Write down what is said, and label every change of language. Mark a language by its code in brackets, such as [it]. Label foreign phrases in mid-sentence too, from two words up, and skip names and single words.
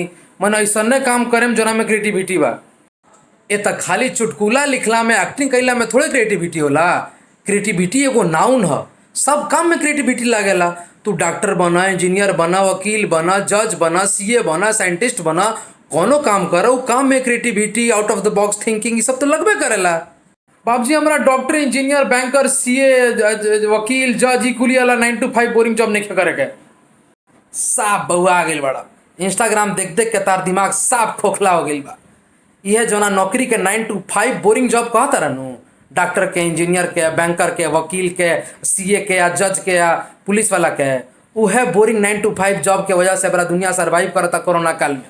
[bho] मैंने ऐसा काम करेम जोना में क्रिएटिविटी बा। ए त खाली चुटकुला लिखला में एक्टिंग कैला में थोड़े क्रिएटिविटी होला। क्रिएटिविटी एगो नाउन ह। सब काम में क्रिएटिविटी लागेला। तू डॉक्टर बना इंजीनियर बना वकील बना जज बना सीए बना साइंटिस्ट बना कोनो काम करो काम में क्रिएटिविटी [en] out of the box thinking [bho] ये सब तो लगबे करेला। बाबूजी हमारा डॉक्टर इंजीनियर बैंकर सीए वकील जज ई कुली वाला [en] 9 to 5 boring job [bho] नहीं करे के। साफ बउआ आ गई बड़ा। इंस्टाग्राम देख देख के तार दिमाग साफ खोखला हो गई बा। यह जोना नौकरी के [en] 9 to 5 boring job [bho] कहता रहनू डॉक्टर के इंजीनियर के बैंकर के वकील के सीए के या जज के या पुलिस वाला के वह [en] boring 9 to 5 job [bho] के वजह से बड़ा दुनिया सर्वाइव करता कोरोना काल में।